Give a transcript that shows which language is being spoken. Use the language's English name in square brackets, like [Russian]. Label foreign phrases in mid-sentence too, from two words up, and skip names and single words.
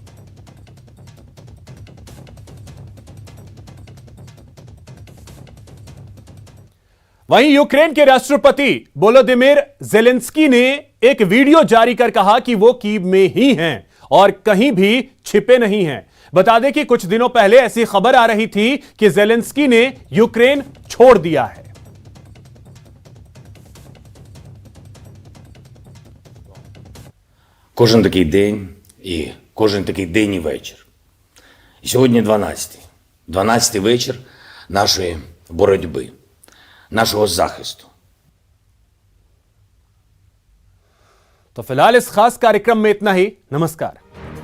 [Hindi] वहीं यूक्रेन के राष्ट्रपति वोलोदिमीर ज़ेलेंस्की ने एक वीडियो जारी कर कहा कि वो कीव में ही हैं और कहीं भी छिपे नहीं हैं। बता दें कि कुछ दिनों पहले ऐसी खबर आ रही थी कि ज़ेलेंस्की ने यूक्रेन छोड़ दिया है। [Ukrainian] Кожен такий день і кожен такий день і вечір. І сьогодні 12-й вечір нашої боротьби, нашого захисту. [Hindi] तो फिलहाल इस खास कार्यक्रम में इतना ही। नमस्कार।